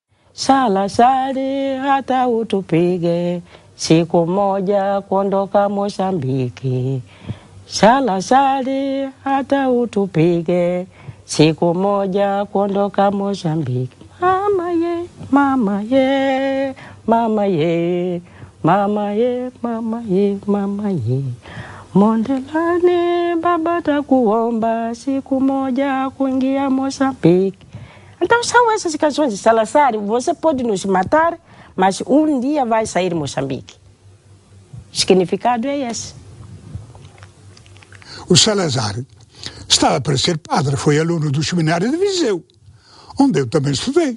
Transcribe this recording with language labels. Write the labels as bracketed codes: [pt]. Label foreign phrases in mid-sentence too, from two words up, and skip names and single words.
[sw] Salazar hata utupige, siku moja kuondoka Mozambiki. Salazar hata utupige, siku moja kuondoka Mozambiki. Mama ye, mama ye, mama ye, mama ye, mama ye, mama ye. Mondelani baba takuomba, siku moja kuingia Mozambiki. [pt] Então são essas canções de Salazar. Você pode nos matar, mas um dia vai sair Moçambique. O significado é esse. O Salazar estava para ser padre, foi aluno do seminário de Viseu, onde eu também estudei.